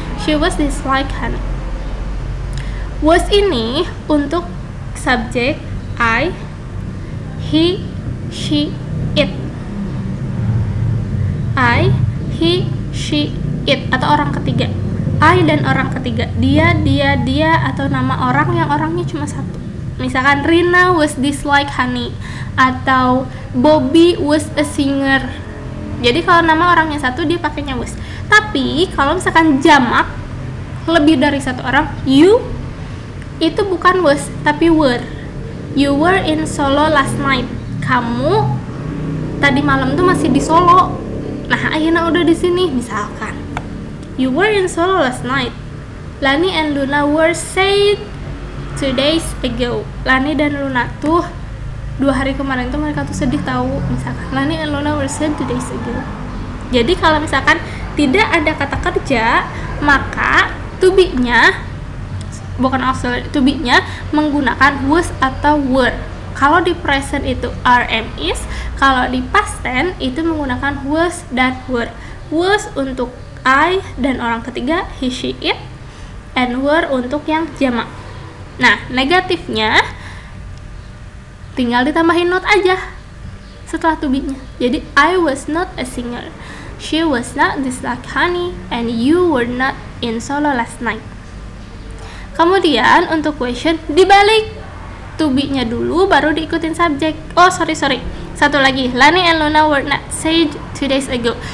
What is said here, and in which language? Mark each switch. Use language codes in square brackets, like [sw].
[en] She was dislike honey. Was [id] ini untuk subjek [en] I, he, she, it. I, he, she, [id] it atau orang ketiga. I dan orang ketiga, dia, atau nama orang yang orangnya cuma satu. [en] Misalkan Rina was dislike honey, atau Bobby was a singer. [id] Jadi kalau nama orangnya satu dia pakainya was. Tapi kalau misalkan jamak lebih dari satu orang, you itu bukan was tapi were. [en] You were in Solo last night. [id] Kamu tadi malam tuh masih di Solo. Nah, ayeuna udah di sini misalkan. [en] You were in Solo last night. Lani and Luna were said 2 days ago. [id] Lani dan Luna tuh 2 hari kemarin tuh mereka tuh sedih tahu. [en] Misalkan Lani and Luna were said 2 days ago. [id] Jadi kalau misalkan tidak ada kata kerja, maka to be-nya bukan auxiliary, to be-nya menggunakan was atau were. Kalau di present itu are, am, is. Kalau di past tense itu menggunakan was dan were. Was untuk I dan orang ketiga, he, she, it, and were untuk yang jamak. Nah, negatifnya tinggal ditambahin not aja setelah to be-nya. [en] Jadi I was not a singer, she was not dislike honey, and you were not in Solo last night. [id] Kemudian untuk question dibalik, to be-nya dulu baru diikutin subjek. [en] Oh sorry, [id] satu lagi, [en] Lani and Luna were not said 2 days ago.